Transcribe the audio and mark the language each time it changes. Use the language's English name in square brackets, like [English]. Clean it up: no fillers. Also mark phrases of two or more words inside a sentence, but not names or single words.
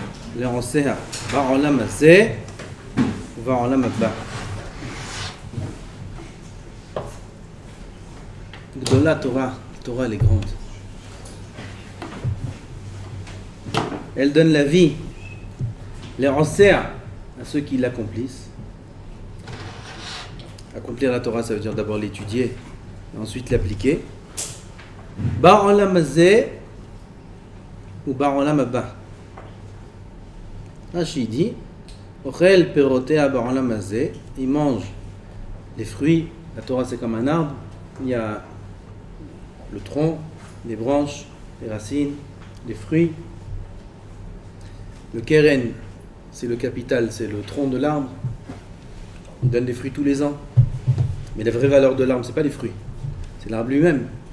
[Hebrew] לעושיה בעולם הזה ובעולם הבא. גדולה תורה, [French] Torah elle est grande. Elle donne la vie, les osea à ceux qui l'accomplissent. Accomplir la Torah, ça veut dire d'abord l'étudier et ensuite l'appliquer. [Hebrew] בעולם הזה ou בעולם הבא. Rashi dit אוכל פירותיה בעולם הזה, [French] il mange les fruits. La Torah c'est comme un arbre, il y a le tronc, les branches, les racines, les fruits. Le keren, c'est le capital, c'est le tronc de l'arbre. Il donne des fruits tous les ans. Mais la vraie valeur de l'arbre, c'est pas les fruits, c'est l'arbre lui-même.